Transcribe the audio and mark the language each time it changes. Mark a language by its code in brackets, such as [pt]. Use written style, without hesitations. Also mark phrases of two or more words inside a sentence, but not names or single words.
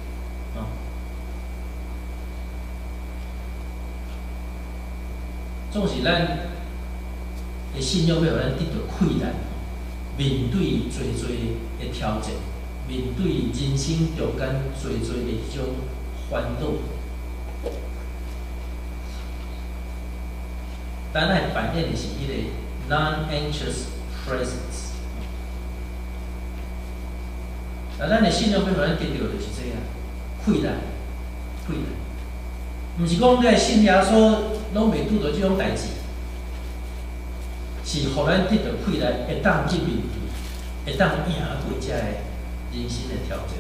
[nan] 总是咱的信仰要互咱得到困难，面对最的挑战，面对人生中间最的迄种烦恼，咱来扮演的是迄个 [en] non-anxious presence。 [nan] 那咱的信仰要互咱得到就是这样，困难。毋是讲你来信耶稣，拢袂拄到即种代志，是互咱得到困难，会当去面对，会当赢过遮个人生的挑战。